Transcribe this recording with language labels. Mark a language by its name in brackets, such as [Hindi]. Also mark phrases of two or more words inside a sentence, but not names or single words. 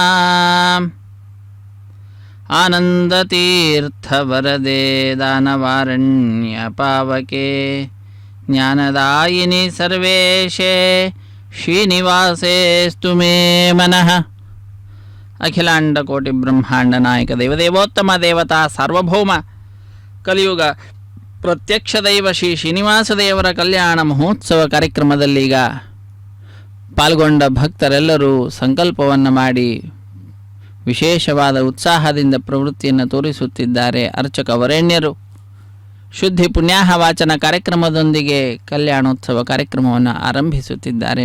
[Sanskrit] ఆనందతీర్థవరదే దానవారణ్యపావకే జ్ఞానదాయిని సర్వేశే శ్రీనివాసేస్తు మే మనః. అఖిలాండ కోటి బ్రహ్మాండ నాయక దేవదేవోత్తమ దేవతా సార్వభౌమ [Kannada] కలిಯುಗ ಪ್ರತ್ಯಕ್ಷ ದೈವ ಶ್ರೀ ಶ್ರೀನಿವಾಸದೇವರ ಕಲ್ಯಾಣ ಮಹೋತ್ಸವ ಕಾರ್ಯಕ್ರಮದಲ್ಲೀಗ ಪಾಲ್ಗೊಂಡ ಭಕ್ತರೆಲ್ಲರೂ ಸಂಕಲ್ಪವನ್ನು ಮಾಡಿ ವಿಶೇಷವಾದ ಉತ್ಸಾಹದಿಂದ ಪ್ರವೃತ್ತಿಯನ್ನು ತೋರಿಸುತ್ತಿದ್ದಾರೆ. ಅರ್ಚಕ ವರೇಣ್ಯರು ಶುದ್ಧಿ ಪುಣ್ಯಾಹ ವಾಚನ ಕಾರ್ಯಕ್ರಮದೊಂದಿಗೆ ಕಲ್ಯಾಣೋತ್ಸವ ಕಾರ್ಯಕ್ರಮವನ್ನು ಆರಂಭಿಸುತ್ತಿದ್ದಾರೆ.